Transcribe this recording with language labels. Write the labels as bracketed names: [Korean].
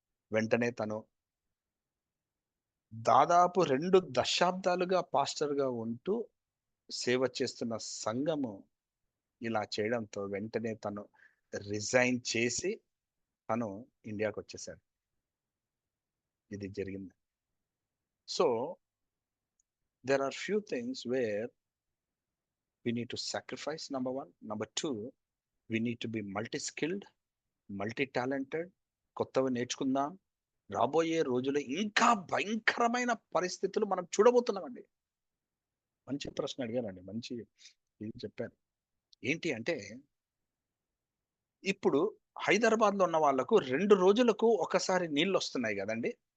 [Telugu] వెంటనే తను దాదాపు 2 దశాబ్దాలుగా పాస్టర్గా ఉంటూ సేవ చేస్తున్న సంఘము ఇలా చేయడంతో వెంటనే తను రిజైన్ చేసి తను ఇండియాకి వచ్చేసాడు. ఇది జరిగింది. [English] So there are few things where we need to sacrifice, number one. Number two, we need to be multi-skilled, multi-talented. [Telugu] కొత్తవి నేర్చుకుందాం. రాబోయే రోజుల్లో ఇంకా భయంకరమైన పరిస్థితులు మనం చూడబోతున్నామండి. మంచి ప్రశ్న అడిగారండి, మంచి ఇది చెప్పారు. ఏంటి అంటే, ఇప్పుడు హైదరాబాద్లో ఉన్న వాళ్ళకు 2 రోజులకు ఒకసారి నీళ్ళు వస్తున్నాయి కదండి.